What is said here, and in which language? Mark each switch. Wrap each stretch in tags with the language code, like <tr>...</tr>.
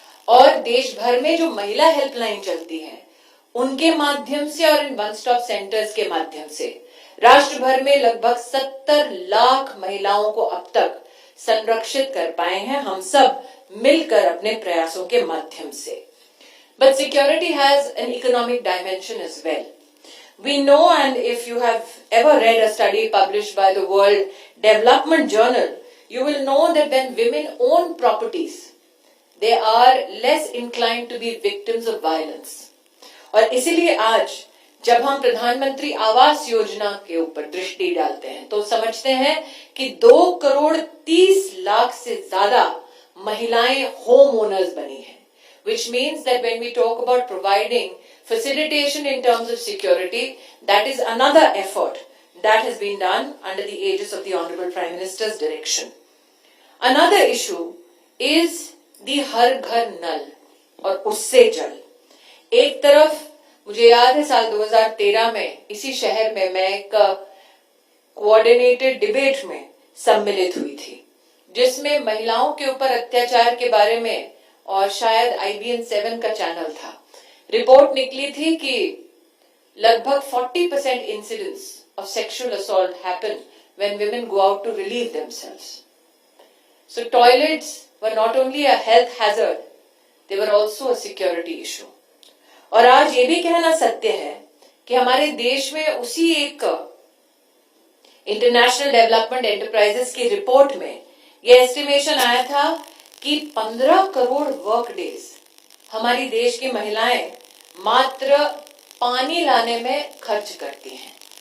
<hi>और देश भर में जो महिला हेल्पलाइन चलती है उनके माध्यम से और इन</hi> <en>one stop centres</en> <hi>के माध्यम से राष्ट्र भर में लगभग 70 लाख महिलाओं को अब तक संरक्षित कर पाए हैं, हम सब मिलकर अपने प्रयासों के माध्यम से।</hi> <en>But security has an economic dimension as well. We know, and if you have ever read a study published by the World Development Journal, you will know that when women own properties, they are less inclined to be victims of violence.</en> <hi>और इसीलिए आज जब हम प्रधानमंत्री आवास योजना के ऊपर दृष्टि डालते हैं तो समझते हैं कि 2,30,00,000 से ज्यादा महिलाएं होम ओनर्स बनी हैं,</hi> <en>which means that when we talk about providing facilitation in terms of security, that is another effort that has been done under the aegis of the Honorable Prime Minister's direction. Another issue is the</en> <hi>हर घर नल और उससे जल। एक तरफ मुझे याद है साल 2013 में इसी शहर में मैं एक</hi> <en>coordinated debate</en> <hi>में सम्मिलित हुई थी, जिसमें महिलाओं के ऊपर अत्याचार के बारे में, और शायद IBN 7 का चैनल था, रिपोर्ट निकली थी कि लगभग</hi> <en>40% incidents of sexual assault happen when women go out to relieve themselves. So toilets were not only a health hazard, they were also a security issue.</en> <hi>और आज ये भी कहना सत्य है कि हमारे देश में उसी एक इंटरनेशनल डेवलपमेंट एंटरप्राइजेस की रिपोर्ट में यह एस्टिमेशन आया था कि 15 करोड़</hi> <en>work days</en> <hi>हमारी देश की महिलाएं मात्र पानी लाने में खर्च करती हैं।</hi>